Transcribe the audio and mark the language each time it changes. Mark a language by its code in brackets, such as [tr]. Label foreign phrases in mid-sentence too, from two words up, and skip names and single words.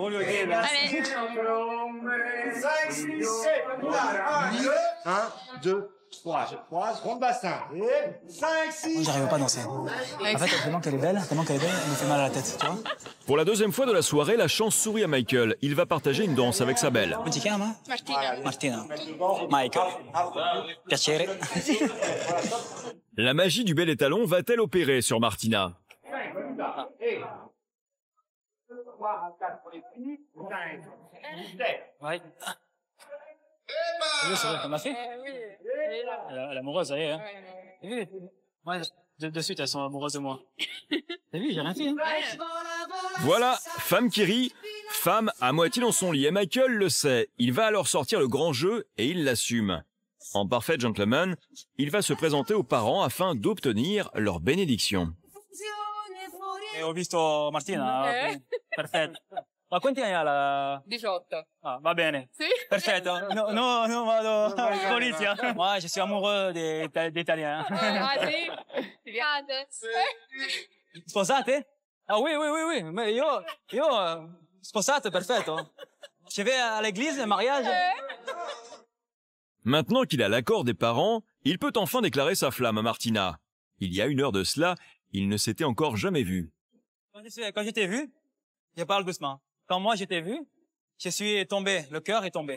[fr] 1, 2, 3, je croise, rond de bassin. Et 5, 6. Moi, j'arrive pas à danser. En fait, tellement qu'elle est belle, elle me fait mal à la tête, tu vois. Pour la deuxième fois de la soirée, la chance sourit à Michael. Il va partager une danse avec sa belle. [it] Come ti chiama? Martina. Michael. Piacere. [fr] La magie du bel étalon va-t-elle opérer sur Martina? Ouais. C'est vrai, ça m'a fait. Elle est amoureuse, ça y est. Hein. T'as vu? Ouais, de suite, elles sont amoureuses de moi. T'as vu, j'ai rien fait. Hein. Voilà, femme qui rit, femme à moitié dans son lit. Et Michael le sait. Il va alors sortir le grand jeu et il l'assume. En parfait gentleman, il va se présenter aux parents afin d'obtenir leur bénédiction. [it] Ho visto Martina. Perfetto. Ma quanti anni ha la... 18. Ah, va bene. Sì? Perfetto. No, vado in polizia. [fr] Moi, je suis amoureux des Italiens. [it] Ah sì? Ti piace? Sposate? [fr] Ah oui. [it] Ma io sposato, perfetto. [fr] Je vais à l'église, le mariage. Maintenant qu'il a l'accord des parents, il peut enfin déclarer sa flamme à Martina. Il y a 1 heure de cela, il ne s'était encore jamais vu. Quand je t'ai vu, je parle doucement. Quand moi je t'ai vu, je suis tombé, le cœur est tombé.